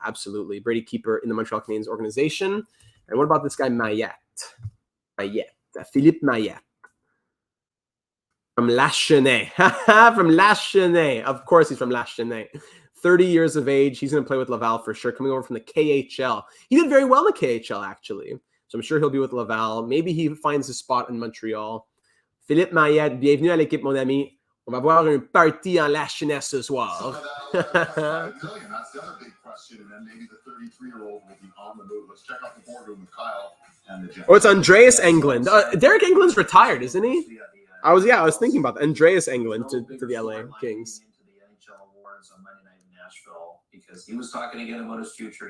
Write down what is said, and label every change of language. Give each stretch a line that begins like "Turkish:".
English: Absolutely. Brady Keeper in the Montreal Canadiens organization. And what about this guy, Maillet? Philippe Maillet. From Lachenaie. From Lachenaie. Of course he's from Lachenaie. 30 years of age. He's going to play with Laval for sure. Coming over from the KHL. He did very well in the KHL, actually. So I'm sure he'll be with Laval. Maybe he finds his spot in Montreal.
French: Philippe Maillet, bienvenue à l'équipe, mon ami. On va voir un party en Lachenaie ce soir.
English: That's the other big question. And then maybe the 33-year-old will be on the move. Let's check out the boardroom with Kyle and the Jets. Oh, it's Andreas Englund. Derek Englund's retired, isn't he? I was thinking about that. Andreas Englund to the LA Kings. Into the NHL awards on Monday night in Nashville because he was talking again about his future.